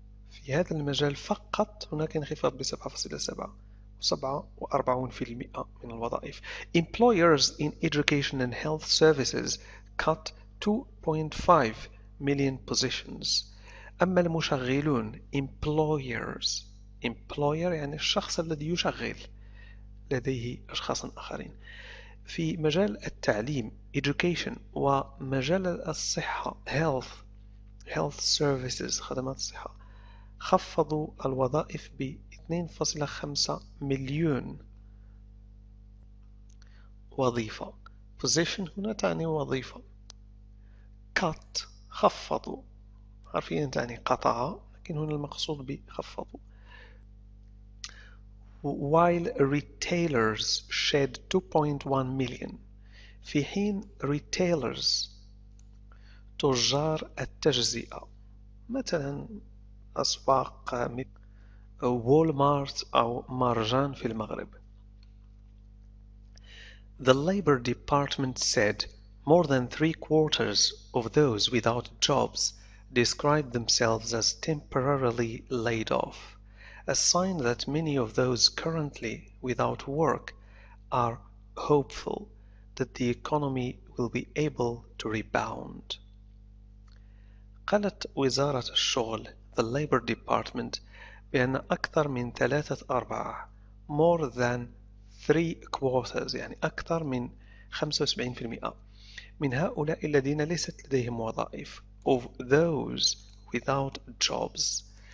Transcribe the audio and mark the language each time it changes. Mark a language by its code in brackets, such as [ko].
[ar] في هذا المجال فقط هناك انخفاض ب7.7 و47% من الوظائف. [en] Employers in education and health services cut 2.5 million positions. [ar] أما المشغلون employers، employer يعني الشخص الذي يشغل، لديه أشخاص آخرين. في مجال التعليم education، ومجال الصحة health services خدمات الصحة، خفضوا الوظائف ب 2.5 مليون وظيفة. position هنا تعني وظيفة. cut خفضوا، حرفيا تعني قطع، لكن هنا المقصود بخفضوا. [en] while retailers shed 2.1 million، [ar] في حين retailers تجار التجزئة، مثلا أسواق مثل وول مارت أو مارجان في المغرب. [en] The Labor Department said more than 3/4 of those without jobs described themselves as temporarily laid off, a sign that many of those currently without work are hopeful that the economy will be able to rebound. [ar] قالت وزارة الشغل the Labor Department بأن أكثر من 3/4 [en] more than 3/4 [ar] يعني أكثر من 75% من هؤلاء الذين ليست لديهم وظائف [en] of those without jobs